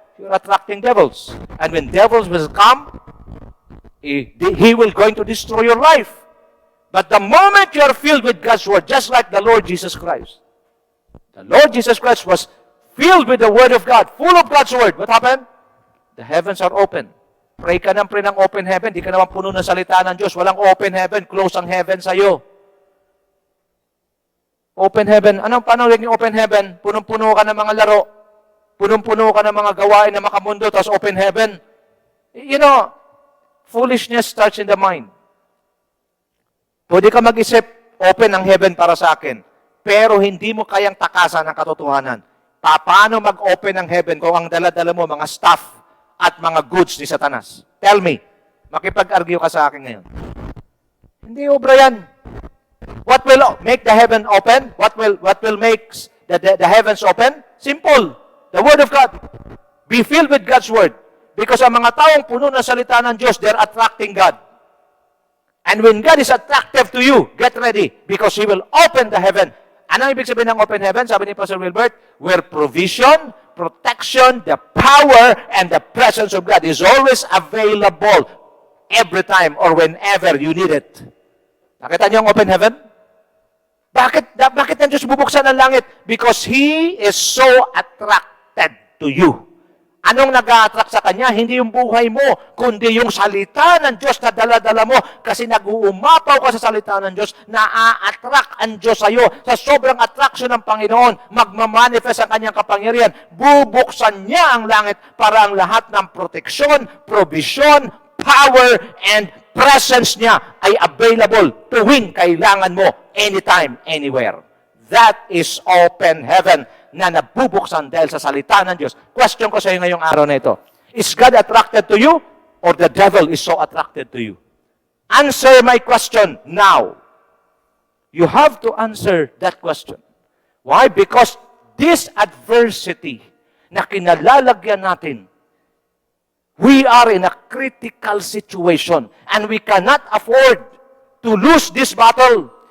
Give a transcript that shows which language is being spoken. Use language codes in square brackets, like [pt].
[en] You're attracting devils. And when devils will come, he will going to destroy your life. But the moment you are filled with God's word, just like the Lord Jesus Christ, the Lord Jesus Christ was filled with the word of God, full of God's word. What happened? The heavens are open. [tl] Pray ka ng pray ng open heaven. Di ka naman puno ng salita ng Diyos. Walang open heaven. Close ang heaven sa'yo. Open heaven. Paano yung open heaven? Punong-puno ka ng mga laro. Punong-puno ka ng mga gawain na makamundo, tapos open heaven. [en] You know, foolishness starts in the mind. [tl] Pwede ka mag-isip, open ang heaven para sa akin. Pero hindi mo kayang takasan ang katotohanan. Paano mag-open ang heaven kung ang dala-dala mo, mga stuff at mga goods ni Satanas? [en] Tell me, [tl] makipag-argue ka sa akin ngayon. Hindi obra yan. [en] What will make the heaven open? What will make the heavens open? Simple. The Word of God. Be filled with God's Word. [tl] Because ang mga taong puno ng salita ng Diyos, [en] they're attracting God. And when God is attractive to you, get ready because He will open the heaven. [tl] Ano ibig sabihin ng open heaven? Sabi ni [en] Pastor Wilbert, where provision, protection, the power, and the presence of God is always available every time or whenever you need it. [tl] Nakita niyo ang open heaven? Bakit ang Diyos bubuksan ang langit? [en] Because He is so attracted to you. [tl] Anong nag-a-attract sa Kanya? Hindi yung buhay mo, kundi yung salita ng Diyos na dala-dala mo. Kasi nag-uumapaw ka sa salita ng Diyos, na-a-attract ang Diyos sa iyo. Sa sobrang attraction ng Panginoon, magmamanifest ang Kanyang kapangyarihan. Bubuksan niya ang langit para ang lahat ng proteksyon, provision, power, and presence niya ay available tuwing kailangan mo, anytime, anywhere. [en] That is [tl] open heaven na nabubuksan dahil sa salita ng Diyos. Question ko sa iyo ngayong araw na ito. [en] Is God attracted to you or the devil is so attracted to you? Answer my question now. You have to answer that question. Why? Because this adversity [tl] na kinalalagyan natin, [en] we are in a critical situation and we cannot afford to lose this battle.